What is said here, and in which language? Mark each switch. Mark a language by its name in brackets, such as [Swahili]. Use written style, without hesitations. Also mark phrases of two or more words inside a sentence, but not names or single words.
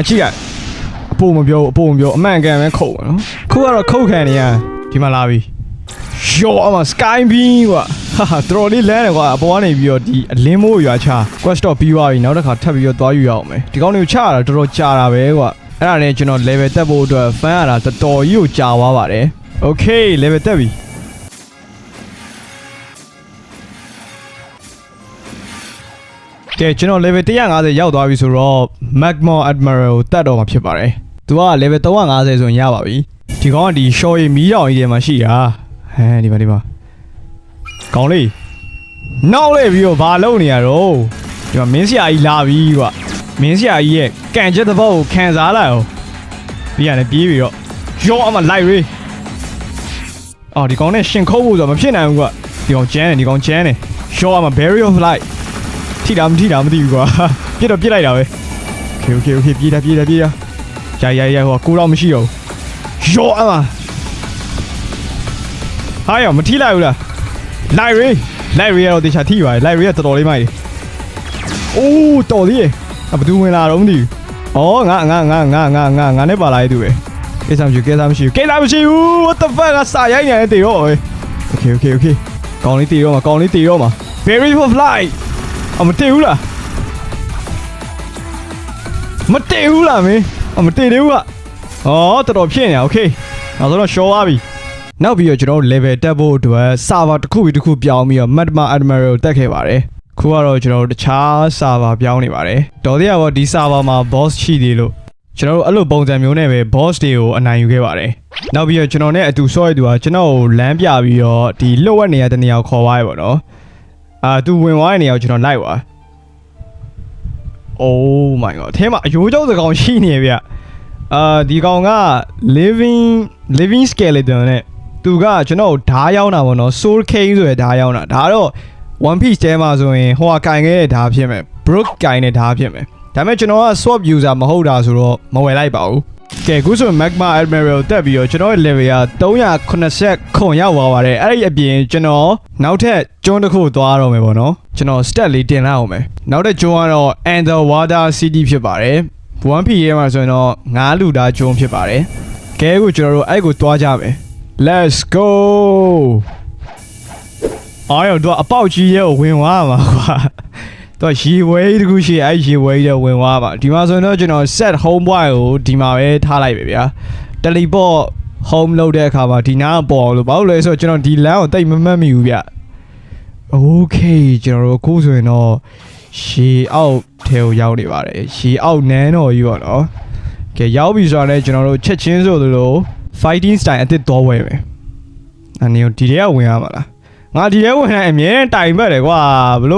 [Burmese] ကြည့်ရအပိုမပြောအမှန်ကန်ပဲခုတ်ပါနော်ခုကတော့ခုတ်ခံနေရဒီမှာလာပြီရောအမ [English] sky beam [Burmese] ကွာဟာတော်လေးလန်းတယ်ကွာအပေါ်ကနေပြီးတော့ဒီအလင်းမိုးရွာချ quest တော့ပြီးသွားပြီနောက်တစ်ခါထပ်ပြီးတော့သွားယူရအောင်မယ်ဒီကောင်းတွေကိုချရတာတော်တော်ကြာတာပဲကွာအဲ့ဒါနဲ့ကျွန်တော် level တက်ဖို့အတွက် fan ရတာတော်တော်ကြီးကိုကြာသွားပါတယ် okay level တက်ပြီ ကဲကျွန်တော် level 150ရောက်သွားပြီဆိုတော့ [English] magma admiral [Burmese] ကိုတက်တော့မှာဖြစ်ပါတယ်သူက level 350ဆိုရင်ရပါပြီဒီကောင်က ဒီ short ရီမီးတောင်ကြီးထဲမှာရှိတာဒီမှာကောင်းလေးနောက်လေပြီးတော့ဘာလုပ် နေရတော့ဒီမှာမင်းဆရာကြီးလာပြီကွာမင်းဆရာကြီးရဲ့ကန်ချက်တစ်ပုတ်ကိုခံစားလိုက်အောင်ပြီးရတယ်ပြေးပြီးတော့ရောအမလိုက်ရေးဒီကောင်နဲ့ရှင်ခုတ်ဖို့ဆိုတော့မဖြစ်နိုင်ဘူးကွာဒီကောင်ကျန်းတယ် short မှာ [English] barrier of light [Burmese] ထိတာမထိတာမသိဘူးကွာပြစ်တော့ပြစ်လိုက်တာပဲ okay ပြေးတာရဟိုကိုတော့မရှိတော့ဘူး short မှာ ဟာရောမထိလိုက်ဘူးလား [English] light ray [Burmese] ကတော့တခြားထိပါတယ် [English] light ray [Burmese] ကတော်တော်လေးမိုက်တယ်အိုးတော်သေးရဲ့ဘယ်သူဝင်လာတော့မသိဘူးဩငါနဲ့ပါလာတဲ့သူပဲကိစ္စမရှိဘူး [English] what the fuck [Burmese] ကစာရိုက်နေတယ်တေတော့ okay ကောင်းလေးတေတော့မှာ [English] barrier of light [Burmese] မတည်ဘူးလား မင်းမတည်သေးဘူးကတော်တော်ဖြစ်နေတာ okay နောက်ဆုံးတော့ show သွားပြီနောက်ပြီးတော့ကျွန်တော်တို့ level တက်ဖို့အတွက် server တစ်ခုပြောင်းပြီးတော့ [English] Magma Admiral [Burmese] တက်ခဲ့ပါတယ်ခုကတော့ကျွန်တော်တို့တခြား server ပြောင်းနေပါတယ်တော်သေးတော့ဒီ server မှာ boss ရှိသေးလို့ကျွန်တော်တို့အဲ့လိုပုံစံမျိုးနဲ့ပဲ boss တွေကိုအနိုင်ယူခဲ့ပါတယ်နောက်ပြီးတော့ကျွန်တော်နဲ့အတူဆော့ရသူကကျွန်တော်ကိုလမ်းပြပြီးတော့ဒီလှုပ်ဝက်နေရတဲ့နေရာကိုခေါ်သွားရပါတော့သူဝင်သွားတဲ့နေရာကိုကျွန်တော်လိုက်သွား [English] Oh my god [Burmese] အဲမှာအယိုးကြောက်စကောင်ရှိနေဗျဒီကောင်က [English] living skeleton [Burmese] နဲ့သူကကျွန်တော်ဓားရောက်တာပေါ့နော် [English] soul king [Burmese] ဆိုရဓားရောက်တာဒါ ကတော့ [English] one piece [Burmese] တဲမှာဆိုရင်ဟိုကကင်ခဲ့တဲ့ဓားဖြစ်မယ် brook ကင်တဲ့ဓားဖြစ်မယ်ဒါပေမဲ့ကျွန်တော်က [English] swap user [Burmese] မဟုတ်တာဆိုတော့မဝယ်လိုက်ပါဘူးကဲအခုဆို [English] magma admiral [Burmese] တက်ပြီးတော့ကျွန်တော်ရဲ့ level က389ရောက်သွားပါတယ်အဲ့ဒီအပြင်ကျွန်တော်နောက်ထပ်ကျွန်းတစ်ခုသွားတော့မယ်ပေါ့နော်ကျွန်တော် stat လေးတင်လိုက်အောင်မယ်နောက်ထပ်ကျွန်းကတော့ [English] underwater city [Burmese] ဖြစ်ပါတယ် 1P ရဲမှာဆိုရင်တော့9လူသားကျွန်းဖြစ်ပါတယ်ကဲအခုကျွန်တော်တို့အဲ့ကိုသွားကြမယ် [English] let's go [Burmese] အော်ရောတော့အပေါက်ကြီးရဲကိုဝင်သွားမှာကွာတော့ရေဝဲတခုရှိအဲ့ရေဝဲကြီးဝင်သွားပါဒီမှာဆိုရင်တော့ကျွန်တော် [English] set home point [Burmese] ကိုဒီမှာပဲထားလိုက်ပဲဗျာ [English] teleport home [Burmese] လုပ်တဲ့အခါမှာဒီနားပေါ်လို့ဘာလို့လဲဆိုတော့ကျွန် တော်ဒီလမ်းကိုတိတ်မမှတ်မိဘူးဗျ okay ကျွန်တော်တို့အခုဆိုရင်တော့ရေအောက်ထဲကိုရောက်နေပါတယ်ရေအောက်နန်းတော်ကြီးပေါ့နော်ကဲရောက်ပြီဆိုတော့လည်းကျွန်တော်တို့ချက် ချင်းဆိုသလို [English] fighting style [Burmese] အသစ်တော့ဝယ်မယ်အနေနဲ့ဒီထဲကဝင်ရမှာလားငါဒီထဲဝင်တိုင်းအမြဲတိုင်ပတ်တယ်ကွာဘယ်လို